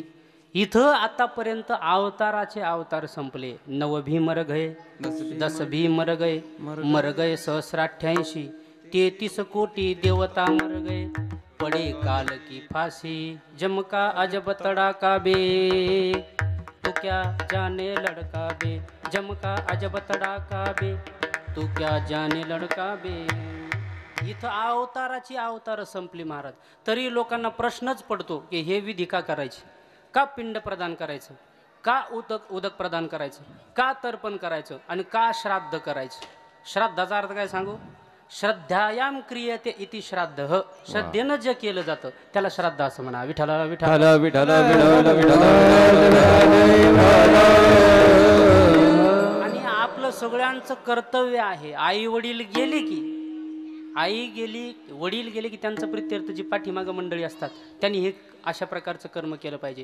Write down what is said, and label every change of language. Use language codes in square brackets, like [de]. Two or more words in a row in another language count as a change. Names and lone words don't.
[mr] इथं आतापर्यंत अवताराचे अवतार संपले. [hi] 9 भी मर गए, 10 भी मर गए, मर गए सहस्राठ्यांशी, 33 कोटी देवता मर गए, पडे काल की फांसी, जमका अजब तड़ाका बे, तू क्या जाने लड़का बे, जमका अजब तड़ाका बे, तू क्या जाने लड़का बे. [mr] इथं अवताराची अवतार संपली महाराज. तरी लोकांना प्रश्नच पडतो की हे विधी का करायची, का पिंड प्रदान करायचं, का उदक प्रदान करायचं, का तर्पण करायचं आणि का श्राद्ध करायचं. श्राद्धाचा अर्थ काय सांगू, [sa] श्रद्धायाम क्रियते इति श्राद्ध. [mr] श्रद्धेनं जे केलं जातं त्याला श्राद्ध असं म्हणा. विठ्ठला विठ्ठला विठ्ठला विठ्ठला. आणि आपलं सगळ्यांचं कर्तव्य आहे, आई वडील गेले की वडील गेले की त्यांचं प्रित्यर्थ जी पाठीमागं मंडळी असतात त्यांनी हे अशा प्रकारचं कर्म केलं पाहिजे.